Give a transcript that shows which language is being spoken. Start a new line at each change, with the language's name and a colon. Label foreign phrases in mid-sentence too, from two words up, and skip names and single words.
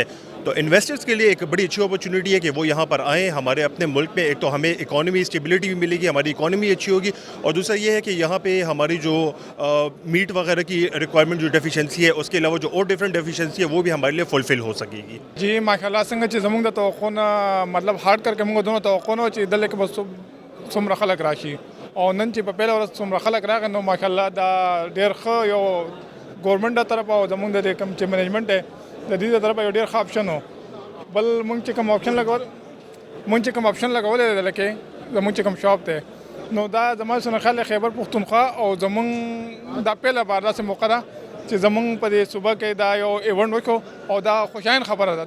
Urdu: تو انویسٹرز کے لیے ایک بڑی اچھی اپرچونیٹی ہے کہ وہ یہاں پر آئیں ہمارے اپنے ملک میں. ایک تو ہمیں
English: economy stability
Urdu: بھی ملے گی, ہماری اکانومی اچھی ہوگی, اور دوسرا یہ ہے کہ یہاں پہ ہماری جو میٹ وغیرہ کی ریکوائرمنٹ جو ڈیفیشنسی ہے اس کے علاوہ جو اور
English: different deficiency
Urdu: ہے وہ بھی ہمارے لیے فلفل ہو سکے گی.
Pashto: جی ماشاءالله څنګه چې زموږ د توقعونه مطلب هارد کر کې موږ دونه توقعونه چې دلته کې بس څومره خلک راشي او نن چې په پیله ورځ څومره خلک راغی نو ماشاءالله دا ډېر ښه یو ګورنمنټ د طرفه او زموږ د کوم چې منیجمنټ دی د دې د طرفه یو ډېر ښه آپشن و. بل موږ چې کوم آپشن لګولی دی لکه زموږ چې کوم شاپ دی نو دا زما سره خیال خیبر پښتونخوا او زموږ دا پیله بار داسې موقع ده چې زموږ په دې صوبه کې دا یو ایونټ وکړو او دا خوشاین خبره ده.